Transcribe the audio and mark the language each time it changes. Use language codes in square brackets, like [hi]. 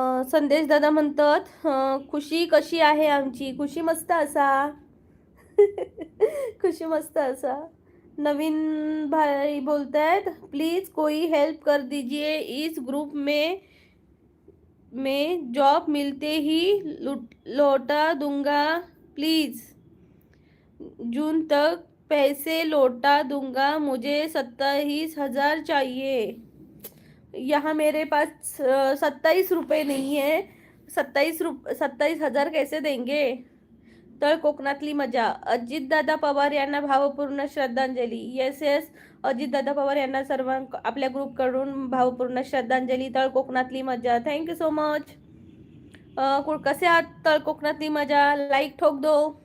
[mr] संदेश दादा म्हणतात खुशी कशी आहे आमची. खुशी मस्त असा. खुशी मस्त असा. नवीन भाई बोलतायत [hi] प्लीज कोई हेल्प कर दीजिए इस ग्रुप में जॉब मिलते ही लौटा दूंगा प्लीज. जून तक पैसे लौटा दूंगा, मुझे 27,000 चाहिए. यहाँ मेरे पास 27 रुपये नहीं है. 27,000 कैसे देंगे. [mr] तळ कोकणातली मजा. अजितदादा पवार यांना भावपूर्ण श्रद्धांजली. येस येस, अजितदादा पवार यांना सर्व आपल्या ग्रुपकडून भावपूर्ण श्रद्धांजली. तळ कोकणातली मजा. Thank you so much. कसे आहात तळ कोकणातली मजा. [hi] लाईक ठोक दो.